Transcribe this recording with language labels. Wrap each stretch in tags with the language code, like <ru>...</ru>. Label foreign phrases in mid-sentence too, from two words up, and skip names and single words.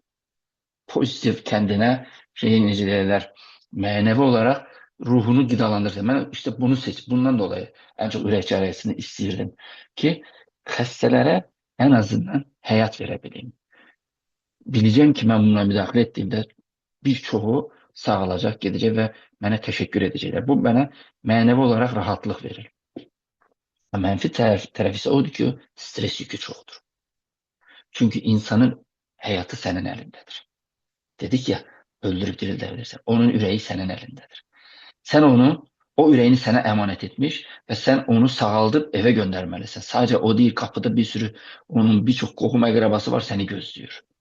<az>Pozitif kendine necə deyirlər, mənəvi olarak ruhunu qidalandırırsan.</az> <tr>Ben işte bunu bundan dolayı en çok</tr> <az>ürək cerrahisini istəyirdim ki, xəstələrə</az> <tr>en azından hayat verebileyim.</tr> <az>Bileceğim ki ben bununla müdaxilə etdiyimdə birçoğu sağalacaq, gedəcək və mənə təşəkkür edəcəklər. Bu mənə mənəvi olarak rahatlıq verir. Mənfi tərəf ise odur ki, stres yükü çoxdur.</az> <tr>Çünkü insanın hayatı senin elindedir. Dedik ya, öldürüp diriltebilirsin. Onun üreği senin elindedir. Sen onu, o üreğini sana emanet etmiş ve sen onu sağaltıp eve göndermelisin. Sadece o değil, kapıda bir sürü onun birçok kohum akrabası var seni gözlüyor.</tr>